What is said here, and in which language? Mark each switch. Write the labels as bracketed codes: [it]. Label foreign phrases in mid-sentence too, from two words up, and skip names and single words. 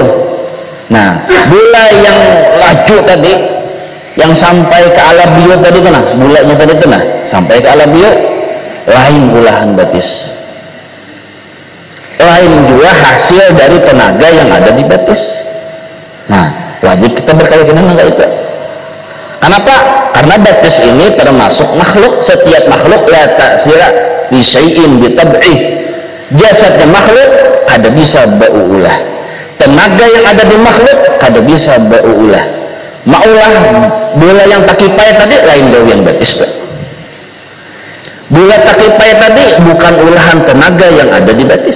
[bjn] Nah, bola yang laju tadi, yang sampai ke alabiu tadi tu nah, bulanya tadi tu nah, sampai ke alabiu, lain ulahan batis. Lain juga hasil dari tenaga yang ada di batis. Nah, wajib kita berkeyakinan enggak itu. Kenapa? Karena batis ini termasuk makhluk. Setiap makhluk [ar] لا تأثير لشيء بطبعه. [bjn] Jasadnya makhluk kada bisa baulah. Tenaga yang ada di makhluk kada bisa baulah. Maulah bola yang takipai tadi lain dari yang batis. Bola takipai tadi bukan ulahan tenaga yang ada di batis.